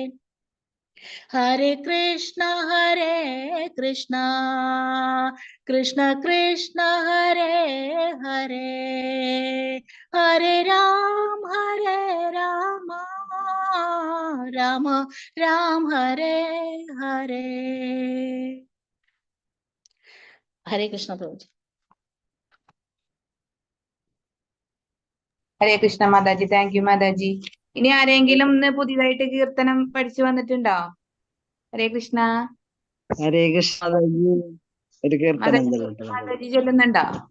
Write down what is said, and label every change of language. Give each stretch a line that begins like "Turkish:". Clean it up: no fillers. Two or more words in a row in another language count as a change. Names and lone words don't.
Sanskrit: हरे कृष्णा कृष्णा कृष्णा हरे हरे, हरे राम राम राम हरे हरे। हरे कृष्ण प्रभु जी। ഹരേ കൃഷ്ണ
Malayalam: മാതാജി.
English: thank you
Malayalam: മാതാജി. ഇനി ആരെങ്കിലും ഇന്ന് പുതിയതായിട്ട് കീർത്തനം പഠിച്ചു വന്നിട്ടുണ്ടോ?
Sanskrit: ഹരേ കൃഷ്ണ. ഹരേ കൃഷ്ണ
Malayalam: മാതാജി. ഒരു കീർത്തനം മാതാജി ചൊല്ലുന്നുണ്ടോ?